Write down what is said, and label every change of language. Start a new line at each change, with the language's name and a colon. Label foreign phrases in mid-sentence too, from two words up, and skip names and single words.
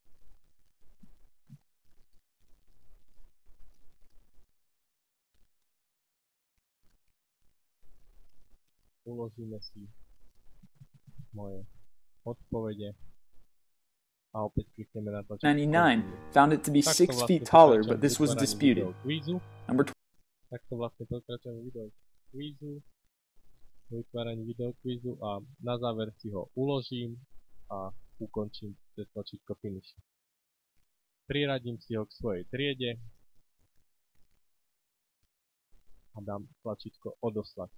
Slovak: Uložíme si moje odpovede a opäť klikneme na tlačítko
English: 99 found it to be 6 feet taller, but this was disputed. Number 2.
Slovak: Takto vlastne pokračujem video kvízu, vytváraní videokvízu a na záver si ho uložím a ukončím cez tlačítko finish. Priradím si ho k svojej triede a dám tlačítko odoslať.